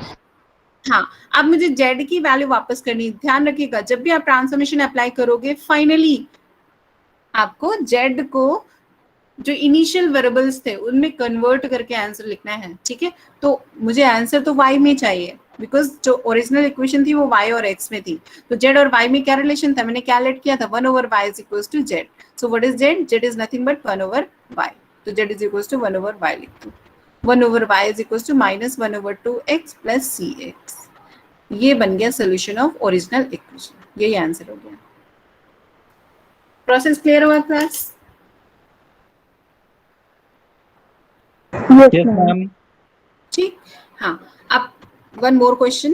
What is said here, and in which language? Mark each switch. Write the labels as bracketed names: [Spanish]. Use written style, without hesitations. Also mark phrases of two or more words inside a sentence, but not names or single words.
[Hindi] हाँ, अब मुझे z की वैल्यू वापस करनी, ध्यान रखिएगा जब भी आप [English] transformation apply [Hindi] करोगे फाइनली आपको z को जो [English] initial variables [Hindi] थे उनमें कन्वर्ट करके आंसर लिखना है। ठीक है, तो मुझे आंसर तो y में चाहिए बिकॉज जो [English] original equation [Hindi] थी वो y और x में थी, तो z और y में क्या रिलेशन था, मैंने क्या लेट किया था [English] 1 over y is equals to z. so what is z, z is nothing but 1 over y, तो z is equals to 1 over y [Hindi] लिख दो। [English] 1 over y is equals to -1 over 2x plus cx. [Hindi] ये बन गया [English] solution of original equation, [Hindi] यही आंसर हो गया। [English] process clear [Hindi] हुआ क्लास? [English] Yes, Yes, ma'am. ma'am. [Hindi] ठीक, हाँ, अब [English] one more question.